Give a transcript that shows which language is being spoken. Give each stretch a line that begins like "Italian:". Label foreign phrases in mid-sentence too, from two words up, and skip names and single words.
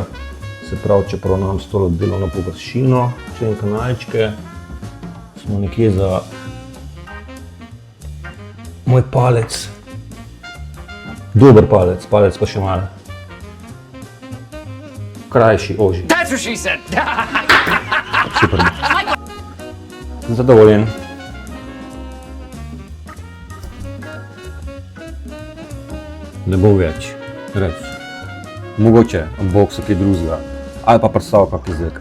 Slovenian: Se pravi, če poravnam s tolo delovno površino, če in kanalčke, smo nekje za moj palec. Dober palec, palec pa še malo. Krajši, ožji.
English: That's what she said.
Slovenian: Super. Zadovoljen. Ne bo več, res. Mogoče unboxal kaj drugega, ali pa predstavil kak izdelek.